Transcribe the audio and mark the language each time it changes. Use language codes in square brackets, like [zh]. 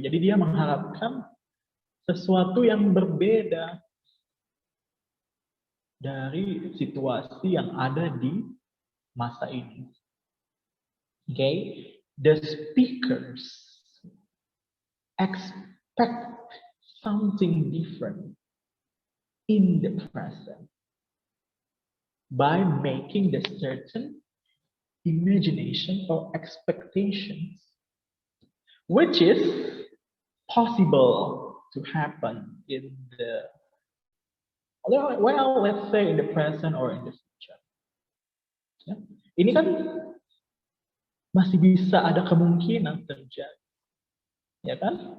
[id] Jadi dia mengharapkan sesuatu yang berbeda dari situasi yang ada di masa ini. [en] Okay, the speakers expect something different in the present by making the certain imagination or expectations which is possible to happen in the, well, let's say in the present or in the future. [id] Ya. Ini kan masih bisa ada kemungkinan terjadi, ya kan?